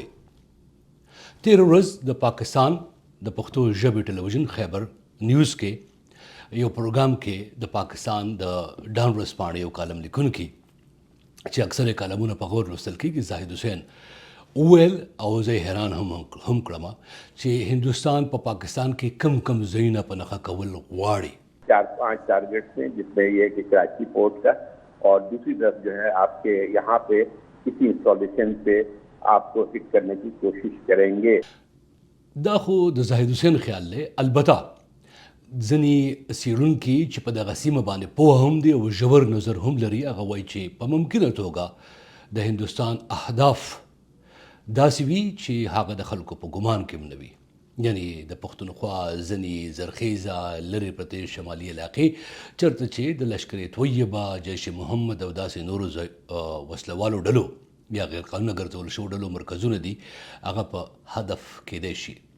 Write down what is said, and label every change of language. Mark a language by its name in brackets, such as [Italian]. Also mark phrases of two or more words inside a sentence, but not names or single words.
[Pashto] تېره ورځ د پاکستان د پښتو ژبې ټلویزیون خیبر نیوز کې یو پروګرام کې د پاکستان د ډان ورځپاڼې یو کالم لیکونکي چې اکثر کالمونه په غور لوستل کېږي، زاهد حسین وویل او زه حیران هم کړم چې هندوستان په پاکستان کې کم کم ځایونه په نښه کول غواړي. [Urdu] 4-5 ٹارگٹس ہیں جس میں یہ کہ کراچی پورٹ کا اور دوسری طرف جو ہے آپ کے یہاں پہ کسی انسٹالیشن پہ آپ کو ہٹ کرنے کی کوشش کریں گے. [Pashto] دا خو د زاهد حسین خیال دی. البته ځینې څېړونکي چې په دغه سیمه باندې پوه هم دي او ژور نظر هم لري هغه وایي چې په ممکنه توګه د هندوستان اهداف داسې وي چې هغه د خلکو په ګمان کې هم نه وي، یعنی د پښتونخوا ځینې زرخیزه لرې پرتې شمالي علاقې چېرته چې د لشکر طیبه، جیش محمد او داسې نورو وسلوالو ډلو یا غیر قانونه ګرځول شوو ډلو مرکزونه دي، هغه په هدف کېدی شي.